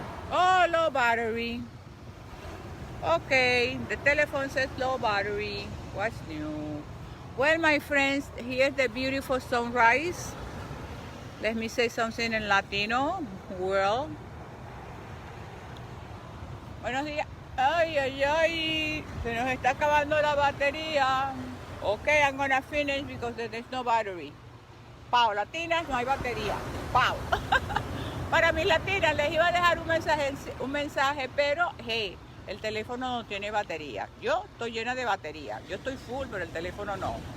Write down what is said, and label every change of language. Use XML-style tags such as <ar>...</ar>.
<en>Oh, low battery. Okay, the telephone says low battery. What's new? Well, my friends, here's the beautiful sunrise. Let me say something in Latino world.</en> <es>Buenos días. Ay. Se nos está acabando la batería.</es> <en>Okay, I'm gonna finish because there's no battery.</en> <es>Pau, latinas, no hay batería. Pau. Para mis latinas les iba a dejar un mensaje, pero hey, el teléfono no tiene batería. Yo estoy llena de batería. Yo estoy full, pero el teléfono no.</es>